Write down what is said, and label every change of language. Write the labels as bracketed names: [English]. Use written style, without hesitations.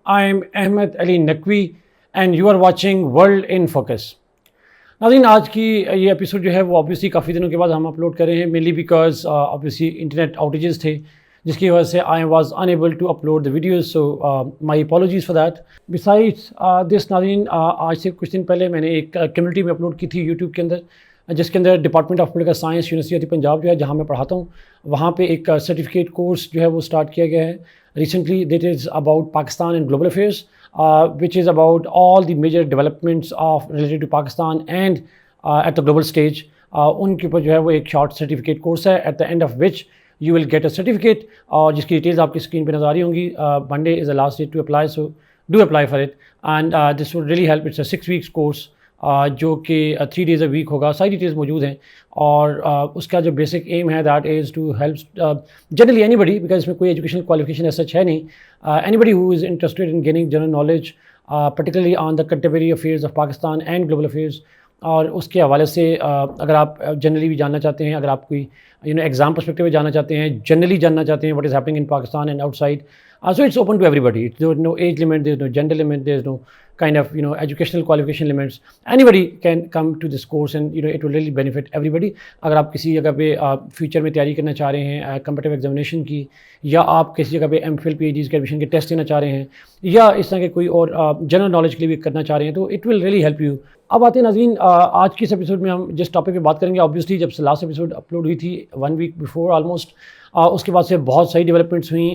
[English] I am Ahmed Ali Naqvi and you are watching World in Focus. [Hindi] नाज़रीन, आज की ये एपिसोड जो है वो ऑब्वियसली काफ़ी दिनों के बाद हम अपलोड कर रहे हैं, mainly because obviously internet outages थे जिसकी वजह से [English] I was unable to upload the videos, so my apologies for that. Besides this [Hindi] नाज़रीन, आज से कुछ दिन पहले मैंने एक कम्युनिटी में अपलोड की थी यूट्यूब के अंदर, जिसके अंदर department of political science university Punjab जो है जहाँ मैं पढ़ाता हूँ, वहाँ पे एक सर्टिफिकेट कोर्स जो है वो स्टार्ट किया गया है recently. [English] That is about Pakistan and global affairs, which is about all the major developments of related to Pakistan and at the global stage. [Hindi] उनके ऊपर जो है वो एक शॉर्ट सर्टिफिकेट कोर्स है, [English] at the end of which you will get a certificate, [Hindi] और जिसकी details आपकी स्क्रीन पे नज़र आ रही होंगी. [English] Monday is the last day to apply, so do apply for it, and this would really help. It's a 6 weeks course, [Hindi] जो कि [English] 3 days a week होगा. [Hindi] सारी डिटेल्स मौजूद हैं, और उसका जो बेसिक एम है [English] that is to help generally anybody, [Hindi] because इसमें कोई एजुकेशनल क्वालिफिकेशन ऐसा है नहीं. [English] Anybody who is interested in gaining general knowledge particularly on the contemporary affairs of Pakistan and global affairs. [Hindi] और उसके हवाले से अगर आप जनरली भी जानना चाहते हैं, अगर आप कोई एग्ज़ाम पर्सपेक्टिव में जानना चाहते हैं, जनरली जानना चाहते हैं [English] What is happening in Pakistan and outside, so it's open to everybody. There's no age limit, there's no gender limit, there's no kind of educational qualification limits. Anybody can come to this course and it will really benefit everybody. [Hindi] अगर आप किसी जगह पे future में तैयारी करना चाह रहे हैं कम्पिटिटिव एग्जामिनेशन की, या आप किसी जगह पे एमफिल पीएचडी के एडमिशन के टेस्ट देना चाह रहे हैं, या इस तरह के कोई और जनरल नॉलेज के लिए भी करना चाह रहे हैं, तो [English] It will really help you. [Hindi] अब आते हैं नाज़रीन, आज की इस एपिसोड में हम जिस टॉपिक पे बात करेंगे, ऑब्वियसली जब से लास्ट एपिसोड अपलोड हुई थी 1 week बिफोर ऑलमोस्ट, उसके बाद से बहुत सारी डेवलपमेंट्स हुई.